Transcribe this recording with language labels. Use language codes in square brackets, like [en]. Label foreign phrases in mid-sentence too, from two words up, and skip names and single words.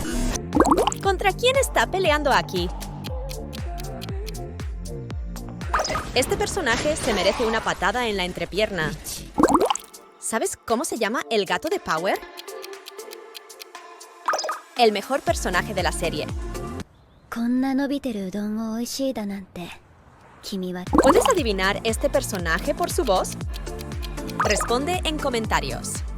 [es] ¿Contra quién está peleando aquí? Este personaje se merece una patada en la entrepierna. ¿Sabes cómo se llama el gato de Power? El mejor personaje de la serie. [ja] こんな伸びてるうどんを美味しいだなんて君は [es] ¿Puedes adivinar este personaje por su voz? Responde en comentarios.